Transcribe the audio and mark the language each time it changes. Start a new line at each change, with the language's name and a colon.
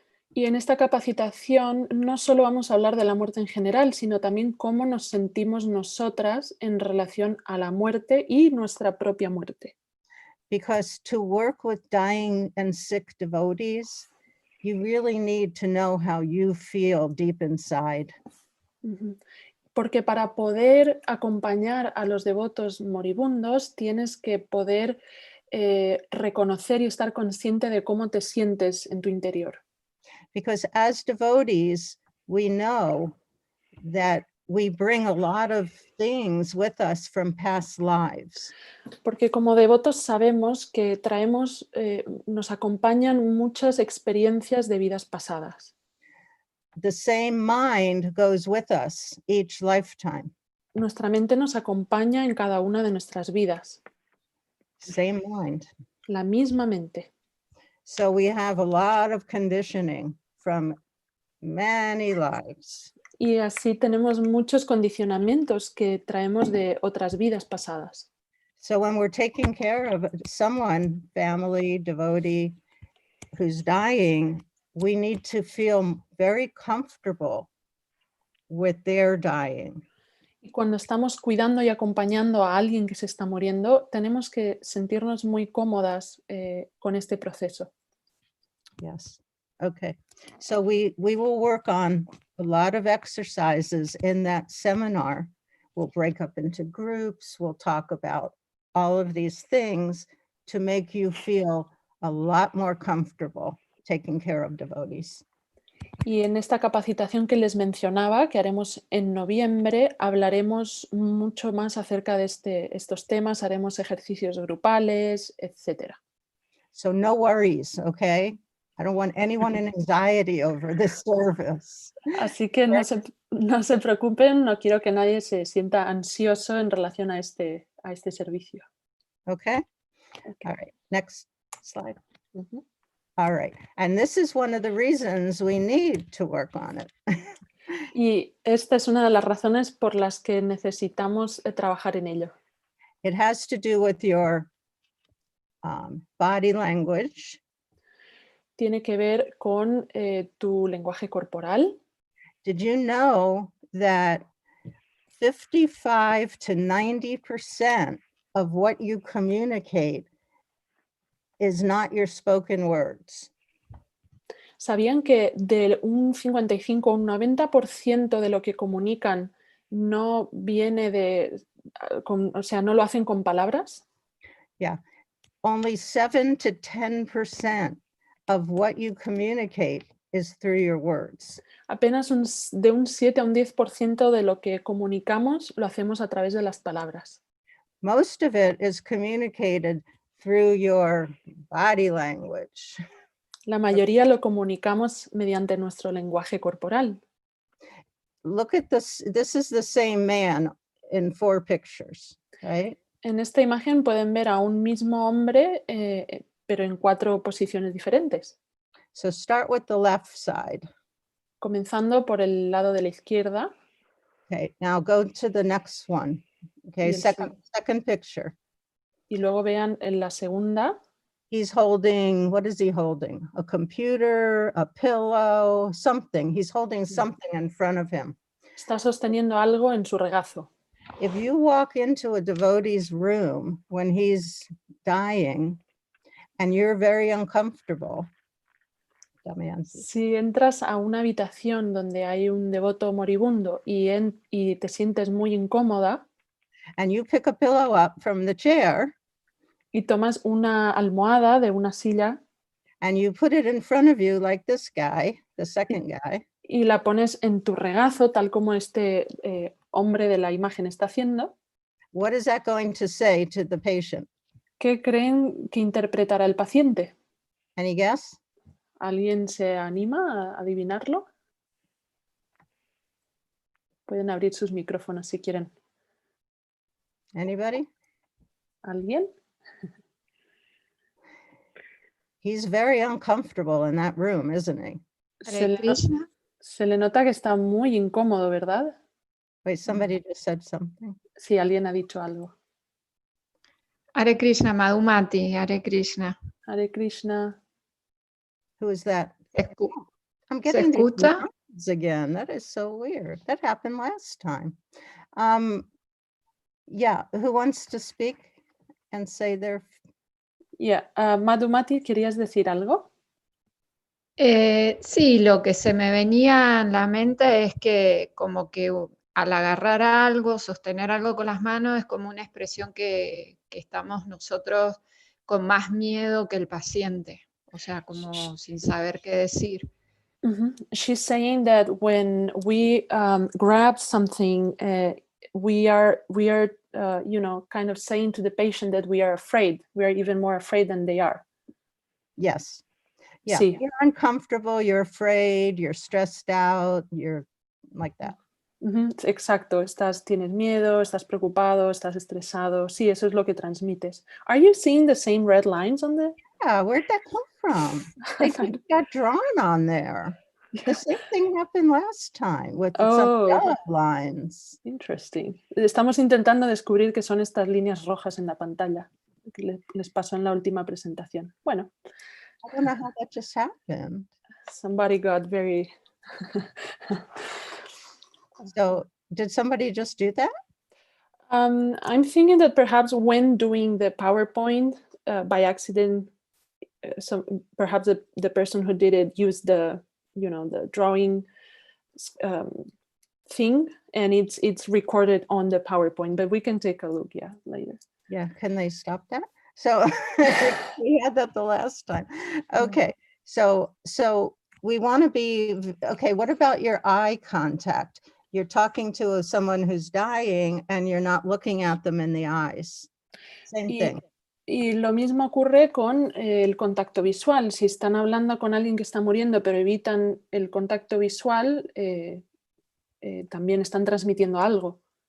Spanish: Y en esta capacitación no solo vamos a hablar de la muerte en general, sino también cómo nos sentimos nosotras en relación a la muerte y nuestra propia muerte.
English: Because to work with dying and sick devotees, you really need to know how you feel deep inside.
Spanish: Porque para poder acompañar a los devotos moribundos tienes que poder reconocer y estar consciente de cómo te sientes en tu interior.
English: Because as devotees, we know that we bring a lot of things with us from past lives.
Spanish: Porque como devotos sabemos que traemos, nos acompañan muchas experiencias de vidas pasadas.
English: The same mind goes with us each lifetime.
Spanish: Nuestra mente nos acompaña en cada una de nuestras vidas.
English: Same mind.
Spanish: La misma mente.
English: So we have a lot of conditioning from many lives.
Spanish: Y así tenemos muchos condicionamientos que traemos de otras vidas pasadas.
English: So when we're taking care of someone, family, devotee, who's dying, we need to feel very comfortable with their dying.
Spanish: Y cuando estamos cuidando y acompañando a alguien que se está muriendo, tenemos que sentirnos muy cómodas con este proceso.
English: Yes. Okay. So we will work on a lot of exercises in that seminar. We'll break up into groups. We'll talk about all of these things to make you feel a lot more comfortable taking care of devotees.
Spanish: Y en esta capacitación que les mencionaba, que haremos en noviembre, hablaremos mucho más acerca de estos temas, haremos ejercicios grupales, etc.
English: So no worries, okay? I don't want anyone in anxiety over this service.
Spanish: Así que no se preocupen, no quiero que nadie se sienta ansioso en relación a este servicio.
English: Okay? Okay. All right, next slide. Ujú. All right, and this is one of the reasons we need to work on it.
Spanish: Y esta es una de las razones por las que necesitamos trabajar en ello.
English: It has to do with your body language.
Spanish: Tiene que ver con tu lenguaje corporal.
English: Did you know that 55 to 90% of what you communicate is not your spoken words?
Spanish: ¿Sabían que de un 55 a un 90% de lo que comunican no viene o sea, no lo hacen con palabras?
English: Yeah, only 7 to 10% of what you communicate is through your words.
Spanish: Apenas de un 7 a un 10% de lo que comunicamos lo hacemos a través de las palabras.
English: Most of it is communicated through your body language.
Spanish: La mayoría lo comunicamos mediante nuestro lenguaje corporal.
English: Look at this. This is the same man in 4 pictures, right?
Spanish: En esta imagen pueden ver a un mismo hombre, pero en 4 posiciones diferentes.
English: So start with the left side.
Spanish: Comenzando por el lado de la izquierda.
English: Okay, now go to the next one. Okay,
Spanish: Y el
English: second picture.
Spanish: Y luego vean en la segunda.
English: He's holding, what is he holding? A computer, a pillow, something. He's holding something in front of him.
Spanish: Está sosteniendo algo en su regazo.
English: If you walk into a devotee's room when he's dying and you're very uncomfortable,
Spanish: si entras a una habitación donde hay un devoto moribundo y te sientes muy incómoda,
English: and you pick a pillow up from the chair,
Spanish: y tomas una almohada de una silla,
English: and you put it in front of you like this guy, the second guy,
Spanish: y la pones en tu regazo tal como este hombre de la imagen está haciendo,
English: what is that going to say to the patient?
Spanish: ¿qué creen que interpretará el paciente?
English: Any guess?
Spanish: ¿Alguien se anima a adivinarlo? Pueden abrir sus micrófonos si quieren.
English: Anybody?
Spanish: ¿Alguien?
English: He's very uncomfortable in that room, isn't he?
Spanish: Se le nota que está muy incómodo, ¿verdad?
English: Wait, somebody just said something.
Spanish: Sí, alguien ha dicho algo.
English: Hare Krishna, Madhumati, Hare Krishna. Hare Krishna. Who is that? I'm
Spanish: ¿Se
English: getting these
Spanish: escucha?
English: words again. That is so weird. That happened last time. Yeah, who wants to speak and say their... Yeah.
Spanish: Madhumati, ¿querías decir algo? Sí, lo que se me venía en la mente es que como que al agarrar algo, sostener algo con las manos, es como una expresión que estamos nosotros con más miedo que el paciente. O sea, como sin saber qué decir. Mm-hmm.
English: She's saying that when we grab something, we are kind of saying to the patient that we are afraid. We are even more afraid than they are. Yes. Yeah,
Spanish: Sí.
English: You're uncomfortable, you're afraid, you're stressed out, you're like that.
Spanish: Mm-hmm. Exacto. Tienes miedo, estás preocupado, estás estresado. Sí, eso es lo que transmites.
English: Are you seeing the same red lines on the... Yeah, where'd that come from? They got drawn on there. The same thing happened last time with some yellow lines. Interesting.
Spanish: Estamos intentando descubrir qué son estas líneas rojas en la pantalla que les pasó en la última presentación. Bueno.
English: I don't know how that just happened. Somebody got very... So did somebody just do that? I'm thinking that perhaps when doing the PowerPoint by accident, perhaps the person who did it used the drawing thing, and it's recorded on the PowerPoint, but we can take a look later. Yeah, can they stop that? So we had that the last time. Okay, so we want to be, okay, what about your eye contact? You're talking to someone who's dying and you're not looking at them in the eyes. Same thing.
Spanish: Y lo mismo ocurre con el contacto visual. Si están hablando con alguien que está muriendo pero evitan el contacto visual, también están transmitiendo algo.